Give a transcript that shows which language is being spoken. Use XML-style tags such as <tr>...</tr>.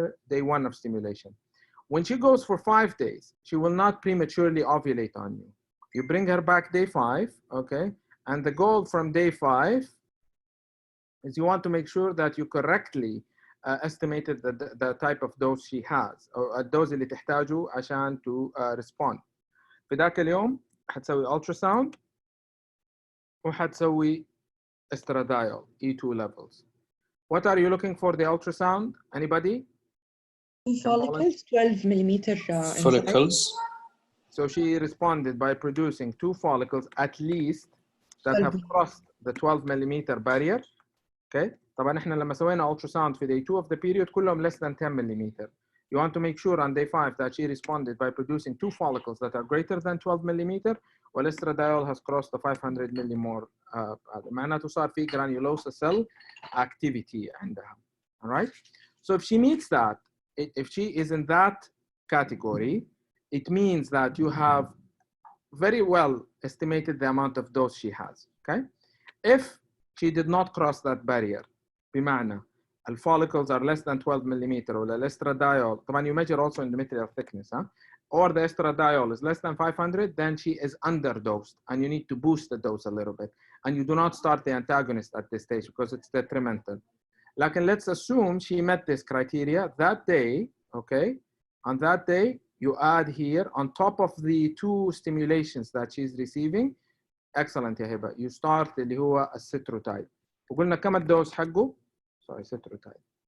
<en>day 1 of stimulation. When she goes for 5 days, she will not prematurely ovulate on you. You bring her back day 5, okay? And the goal from day 5 is you want to make sure that you correctly estimated the type of dose she has, or الدوز اللي تحتاجه عشان to respond.</en> <ar>في ذاك اليوم حتسوي ultrasound وحتسوي estradiol E2 levels.</ar> <en>What are you looking for the ultrasound? Anybody? 2 follicles, 12 millimeter inside. Follicles. So she responded by producing 2 follicles at least that have crossed the 12 millimeter barrier. Okay. طبعا احنا لما سوينا ultrasound في day 2 of the period كلهم less than 10 millimeter. You want to make sure on day 5 that she responded by producing 2 follicles that are greater than 12 millimeter, while estradiol has crossed the 500 millimole.</en> <ar>معناته صار في granulosa cell activity عندها.</ar> <en>All right. So if she meets that, if she is in that category, it means that you have very well estimated the amount of dose she has. Okay. If she did not cross that barrier, بمعنى the follicles are less than 12 millimeter, or the estradiol, طبعا you measure also endometrial thickness, huh? Or the estradiol is less than 500, then she is underdosed and you need to boost the dose a little bit. And you do not start the antagonist at this stage because it's detrimental. Like, let's assume she met this criteria that day, okay? On that day, you add here on top of the 2 stimulations that she's receiving. Excellent يا هبة. You start اللي هو الستروتايد. وقلنا كم الدوز حقه؟ Sorry, citrotide.</en>